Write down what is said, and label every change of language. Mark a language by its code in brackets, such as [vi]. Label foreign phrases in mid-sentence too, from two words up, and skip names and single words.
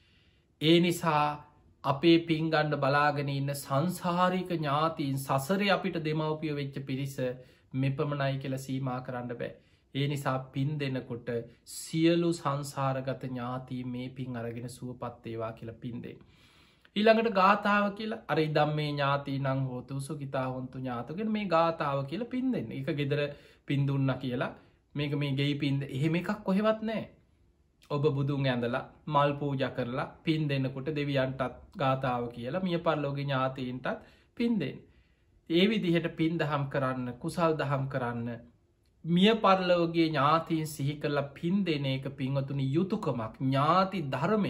[si] ඒ නිසා අපේ පින්ගණ්ඩ බලාගෙන ඉන්න සංසාරික ඥාතීන් සසරය අපිට දෙමවපිය වෙච්ච පිරිස මෙපමණයි කියල සීමා කරන්න බෑ. ඒ නිසා පින් දෙනකොට සියලු සංසාරගත ඥාතී මේ පින් අරගෙන සුවපත්තේවා කියලා පින්දේ. ඊළඟට ගාථාව කියලා අර [pi] ඉදම් මේ ඥාති නං හෝතු සුකිතා හොන්තු ඥාතගෙන [si] මේ ගාථාව කියලා පින් දෙන්න එක ගෙදර පින්දුන්න කියලා මේක මේ ගෙයි පින්ද එහෙම එකක් කොහෙවත් නෑ. ඔබ බුදුන් ඇඳලා මල් පූජ කරලා පින් දෙන්නකොට දෙවියන්ටත් ගාථාව කියලා මිය පරලෝක ඥාතීන්ටත් පින් දෙන්න. ඒ විදිහට පින් දහම් කරන්න කුසල් දහම් කරන්න මිය පරලෝගේ ඥාතීන් සිහි කරලා පින් දෙන එක පින්වතුනි යුතුකමක් ඥාති ධර්මයක්.